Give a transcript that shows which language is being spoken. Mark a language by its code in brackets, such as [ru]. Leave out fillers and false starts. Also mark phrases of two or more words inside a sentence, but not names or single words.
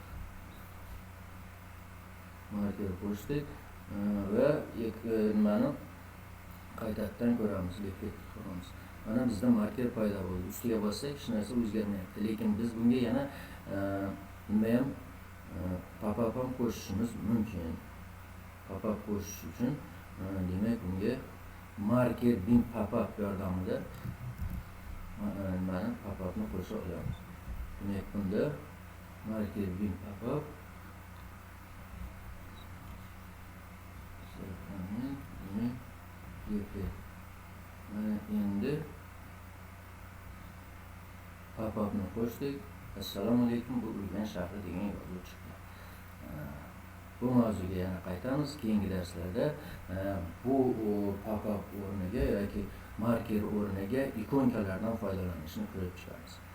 [uz] Marker qo'shdik va nimani qaytadan ko'ramiz, leaflet ko'ramiz. Mana bizda marker paydo bo'ldi. Ustiga bossak hech narsa o'zgarmayapti. Lekin biz bunga yana nima ham pop-up ham qo'shishimiz mumkin. Pop-up qo'shish uchun demak bunga marker bin pop-up yordamida mana pop-upni qo'sha olamiz. Demak bunda marker bin pop-up mana endi pop-upni qo'shdik. Assalomu alaykum, bu Urganch shahri degan yozuv chiqdi. Bu mavzuga yana qaytamiz. Keyingi darslarda bu pop-up o'rniga yoki marker o'rniga ikonkalardan foydalanishni ko'rib chiqamiz.